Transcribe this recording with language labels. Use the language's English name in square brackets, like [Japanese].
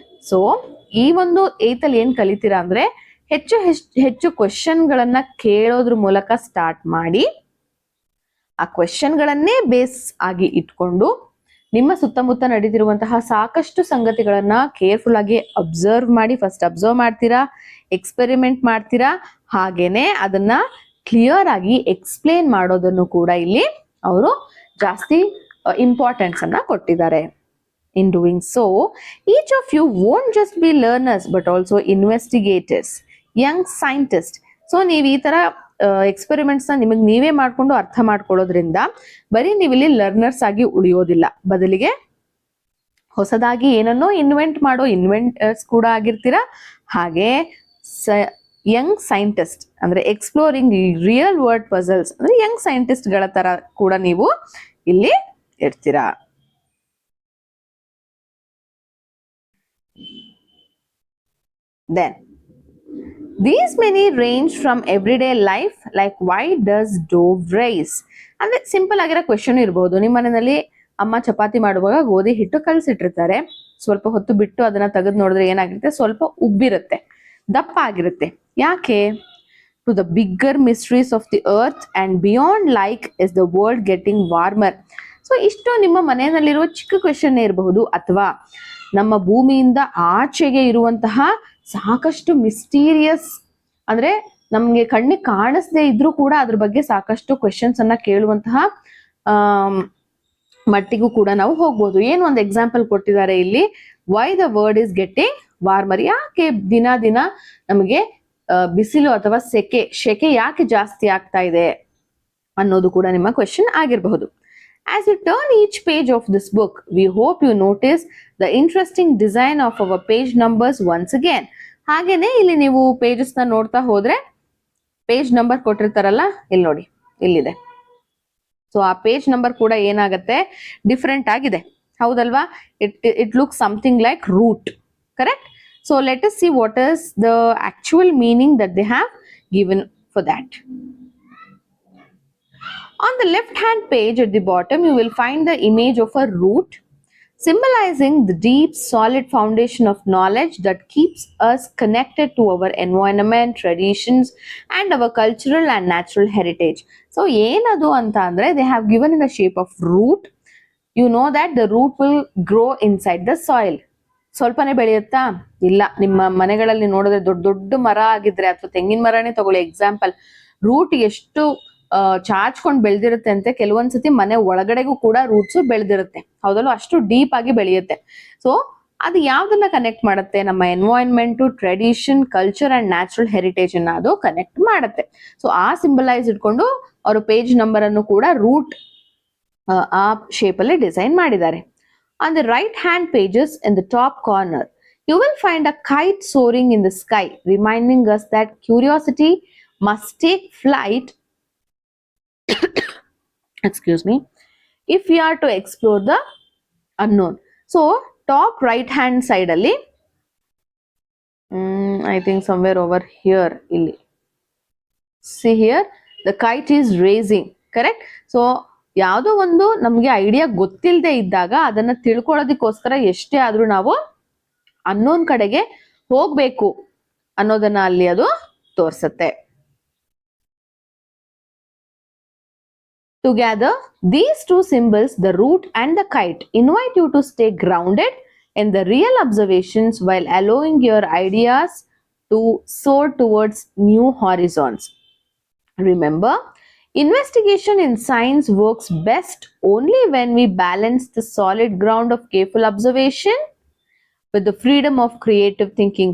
[Kannada] So ಈ ಒಂದು 8th ಅಲ್ಲಿ ಏನ್ ಕಲಿತೀರಾ ಅಂದ್ರೆ ಹೆಚ್ಚು ಕ್ವೆಶನ್ಗಳನ್ನ ಕೇಳೋದ್ರ ಮೂಲಕ ಸ್ಟಾರ್ಟ್ ಮಾಡಿ ಆ ಕ್ವೆಶನ್ಗಳನ್ನೇ ಬೇಸ್ ಆಗಿ ಇಟ್ಕೊಂಡು ನಿಮ್ಮ ಸುತ್ತಮುತ್ತ ನಡೀತಿರುವಂತಹ ಸಾಕಷ್ಟು ಸಂಗತಿಗಳನ್ನ ಕೇರ್ಫುಲ್ ಆಗಿ ಅಬ್ಸರ್ವ್ ಮಾಡಿ, ಫಸ್ಟ್ ಅಬ್ಸರ್ವ್ ಮಾಡ್ತೀರಾ, ಎಕ್ಸ್ಪೆರಿಮೆಂಟ್ ಮಾಡ್ತೀರಾ, ಹಾಗೇನೆ ಅದನ್ನ ಕ್ಲಿಯರ್ ಆಗಿ ಎಕ್ಸ್ಪ್ಲೇನ್ ಮಾಡೋದನ್ನು ಕೂಡ ಇಲ್ಲಿ ಅವರು ಜಾಸ್ತಿ ಇಂಪಾರ್ಟೆನ್ಸ್ ಅನ್ನ ಕೊಟ್ಟಿದ್ದಾರೆ. [English] In doing so, each of you won't just be learners but also investigators, young scientists. [Kannada] So ನೀವು ಈ ತರ ಎಕ್ಸ್ಪೆರಿಮೆಂಟ್ಸ್ ನ ನಿಮಗೆ ನೀವೇ ಮಾಡ್ಕೊಂಡು ಅರ್ಥ ಮಾಡ್ಕೊಳ್ಳೋದ್ರಿಂದ ಬರೀ ನೀವಿಲ್ಲಿ ಲರ್ನರ್ಸ್ ಆಗಿ ಉಳಿಯೋದಿಲ್ಲ, ಬದಲಿಗೆ ಹೊಸದಾಗಿ ಏನನ್ನೋ ಇನ್ವೆಂಟ್ ಮಾಡೋ ಇನ್ವೆಂಟರ್ಸ್ ಕೂಡ ಆಗಿರ್ತೀರಾ. ಹಾಗೆ ಯಂಗ್ ಸೈಂಟಿಸ್ಟ್ ಅಂದ್ರೆ [English] exploring real world puzzles [Kannada] ಅಂದ್ರೆ ಯಂಗ್ ಸೈಂಟಿಸ್ಟ್ ಗಳ ತರ ಕೂಡ ನೀವು ಇಲ್ಲಿ ಇರ್ತೀರಾ. [English] Then these many range from everyday life like why does dough rise? [Kannada] ಅಂದ್ರೆ ಸಿಂಪಲ್ ಆಗಿರೋ ಕ್ವೆಶನ್ ಇರಬಹುದು. ನಿಮ್ಮ ಮನೆಯಲ್ಲಿ ಅಮ್ಮ ಚಪಾತಿ ಮಾಡುವಾಗ ಗೋಧಿ ಹಿಟ್ಟು ಕಲಸಿಟ್ಟಿರ್ತಾರೆ, ಸ್ವಲ್ಪ ಹೊತ್ತು ಬಿಟ್ಟು ಅದನ್ನ ತೆಗೆದು ನೋಡಿದ್ರೆ ಏನಾಗಿರುತ್ತೆ, ಸ್ವಲ್ಪ ಉಬ್ಬಿರುತ್ತೆ, ದಪ್ಪ ಆಗಿರುತ್ತೆ. ಯಾಕೆ? [English] To the bigger mysteries of the earth and beyond like is the world getting warmer. [Kannada] So ಇಷ್ಟು ನಿಮ್ಮ ಮನೆಯಲ್ಲಿರುವ ಚಿಕ್ಕ ಕ್ವೆಶನ್ ಇರಬಹುದು, ಅಥವಾ ನಮ್ಮ ಭೂಮಿಯಿಂದ ಆಚೆಗೆ ಇರುವಂತಹ ಸಾಕಷ್ಟು ಮಿಸ್ಟೀರಿಯಸ್ ಅಂದ್ರೆ ನಮ್ಗೆ ಕಣ್ಣಿಗೆ ಕಾಣಿಸದೇ ಇದ್ರೂ ಕೂಡ ಅದ್ರ ಬಗ್ಗೆ ಸಾಕಷ್ಟು ಕ್ವೆಶನ್ಸ್ ಅನ್ನ ಕೇಳುವಂತಹ ಮಟ್ಟಿಗೂ ಕೂಡ ನಾವು ಹೋಗ್ಬೋದು. ಏನು ಒಂದು ಎಕ್ಸಾಂಪಲ್ ಕೊಟ್ಟಿದ್ದಾರೆ ಇಲ್ಲಿ, [English] Why the word is getting warmer. [Kannada] ಯಾಕೆ ದಿನ ದಿನ ನಮಗೆ ಬಿಸಿಲು ಅಥವಾ ಶೆಕೆ ಯಾಕೆ ಜಾಸ್ತಿ ಆಗ್ತಾ ಇದೆ ಅನ್ನೋದು ಕೂಡ ನಿಮ್ಮ ಕ್ವೆಶನ್ ಆಗಿರಬಹುದು. [English] As you turn each page of this book, we hope you notice the interesting design of our page numbers once again. [Kannada] ಹಾಗೇನೆ ಇಲ್ಲಿ ನೀವು ಪೇಜಸ್ ನ ನೋಡ್ತಾ ಹೋದ್ರೆ ಪೇಜ್ ನಂಬರ್ ಕೊಟ್ಟಿರ್ತಾರಲ್ಲ, ಇಲ್ಲಿ ನೋಡಿ ಇಲ್ಲಿದೆ. ಸೊ ಆ ಪೇಜ್ ನಂಬರ್ ಕೂಡ ಏನಾಗುತ್ತೆ, ಡಿಫರೆಂಟ್ ಆಗಿದೆ, ಹೌದಲ್ವಾ? [English] It look something like root, correct? [Kannada] So [English] Let us see what is the actual meaning that they have given for that. On the left hand page at the bottom, you will find the image of a root. symbolizing the deep, solid foundation of knowledge that keeps us connected to our environment, traditions, and our cultural and natural heritage. So, [Kannada] ಏನದು ಅಂತ ಅಂದ್ರೆ [English] they have given in the shape of root. You know that the root will grow inside the soil. [Kannada] ಸ್ವಲ್ಪನೇ ಬೆಳೆಯುತ್ತಾ? ಇಲ್ಲ. ನಿಮ್ಮ ಮನೆಗಳಲ್ಲಿ ನೋಡಿದ್ರೆ ದೊಡ್ಡ ದೊಡ್ಡ ಮರ ಆಗಿದ್ರೆ ಅಥವಾ ತೆಂಗಿನ ಮರನೇ ತಗೊಳ್ಳಿ ಎಕ್ಸಾಂಪಲ್, ರೂಟ್ ಎಷ್ಟು ಚಾಚ್ಕೊಂಡು ಬೆಳೆದಿರುತ್ತೆ ಅಂತೆ, ಕೆಲವೊಂದ್ಸತಿ ಮನೆ ಒಳಗಡೆಗೂ ಕೂಡ ರೂಟ್ಸ್ ಬೆಳೆದಿರುತ್ತೆ, ಹೌದಲ್ವ? ಅಷ್ಟು ಡೀಪ್ ಆಗಿ ಬೆಳೆಯುತ್ತೆ. ಸೊ ಅದು ಯಾವ್ದನ್ನ ಕನೆಕ್ಟ್ ಮಾಡುತ್ತೆ? ನಮ್ಮ environment, tradition, culture and natural heritage ಅನ್ನ ಅದು ಕನೆಕ್ಟ್ ಮಾಡುತ್ತೆ. ಸೊ ಆ ಸಿಂಬಲೈಸ್ ಇಟ್ಕೊಂಡು ಅವರು ಪೇಜ್ ನಂಬರ್ ಅನ್ನು ಕೂಡ ರೂಟ್ ಆ ಶೇಪ್ ಅಲ್ಲಿ ಡಿಸೈನ್ ಮಾಡಿದ್ದಾರೆ. [English] On the right hand pages in the top corner, you will find a kite soaring in the sky, reminding us that curiosity must take flight excuse me, if we are to explore the unknown. So top right hand side alli I think somewhere over here illi, see here the kite is raising, correct? [Kannada] So ಯಾವುದೋ ಒಂದು ನಮಗೆ idea ಗೊತ್ತಿಲ್ಲದೆ ಇದ್ದಾಗ ಅದನ್ನ ತಿಳ್ಕೊಳ್ಳೋದಕ್ಕೋಸ್ಕರ ಎಷ್ಟೇ ಆದ್ರೂ ನಾವು unknown ಕಡೆಗೆ ಹೋಗ್ಬೇಕು ಅನ್ನೋದನ್ನ ಅಲ್ಲಿ ಅದು ತೋರಿಸುತ್ತೆ. [English] Together, these two symbols, the root and the kite, invite you to stay grounded in the real observations while allowing your ideas to soar towards new horizons. Remember, investigation in science works best only when we balance the solid ground of careful observation with the freedom of creative thinking.